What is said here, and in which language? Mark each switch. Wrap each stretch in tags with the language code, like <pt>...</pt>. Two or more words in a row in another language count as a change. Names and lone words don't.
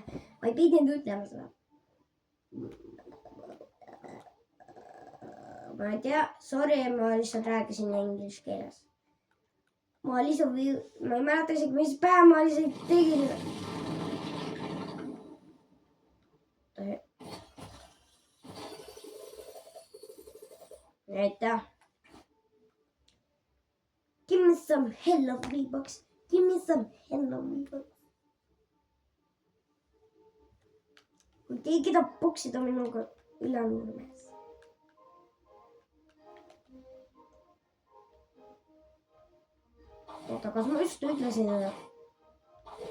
<et>Ma ei pidanud ütlema seda. Ma ei tea, sorry, ma lihtsalt rääkisin inglise keeles. Ma lihtsalt, ma ei mäleta isegi, mis päev ma lihtsalt tegin. Aitäh.</et> <en>Give me some hello V-Bucks. Give me some hello V-Bucks.</en> <et>Kui keegi tahab boksida minuga Ülenurmes. Oota, kas ma just ütlesin seda?</et>